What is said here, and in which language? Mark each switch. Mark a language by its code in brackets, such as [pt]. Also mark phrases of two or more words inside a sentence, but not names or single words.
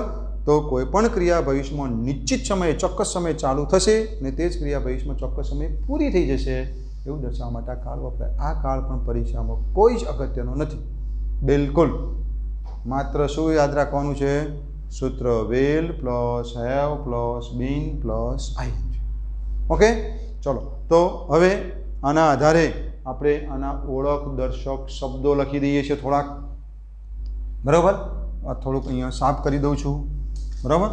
[gu] તો કોઈ પણ ક્રિયા ભવિષ્યમાં નિશ્ચિત સમયે ચોક્કસ સમયે ચાલુ થશે અને તે જ ક્રિયા ભવિષ્યમાં ચોક્કસ સમયે પૂરી થઈ જશે એવું દર્શાવવા માટે આ કાળ વપરાય. આ કાળ પણ પરીક્ષામાં કોઈ જ અગત્યનો નથી, બિલકુલ. માત્ર શું યાદ રાખવાનું છે? सूत्र [en] will plus have plus been plus ing. [gu] ओके, ચલો તો હવે આના આધારે આપણે આના ઓળખ દર્શક શબ્દો લખી દઈએ છીએ થોડાક, બરાબર। આ થોડુંક અહીંયા સાફ કરી દઉં છું, બરાબર।